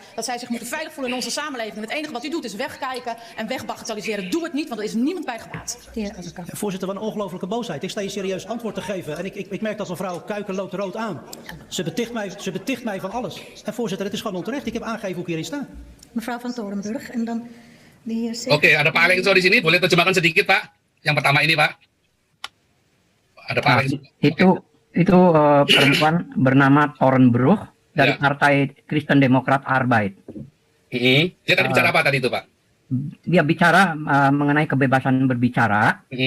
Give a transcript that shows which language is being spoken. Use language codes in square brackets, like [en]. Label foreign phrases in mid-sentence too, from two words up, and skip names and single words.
[nl] Dat zij zich moeten veilig voelen in onze samenleving. En het enige wat u doet is wegkijken en wegbagatelliseren. Doe het niet, want er is niemand bij gebaat. Ja, voorzitter, wat een ongelofelijke boosheid. Ik sta je serieus antwoord te geven. En ik merk dat mevrouw Kuiken loopt rood aan. Ze beticht mij van alles. En voorzitter, het is gewoon onterecht. Ik heb aangegeven hoe ik hierin sta. Mevrouw van Torenburg en dan de heer [id] Oke, ada Pak Alexo di sini. Boleh terjemahkan sedikit, Pak? Yang pertama ini, Pak. Ada Pak Alexo. Itu perempuan bernama Torenburg dari Partai Kristen Demokrat Arbeid. Dia tadi bicara apa tadi itu, Pak? Dia bicara mengenai kebebasan berbicara.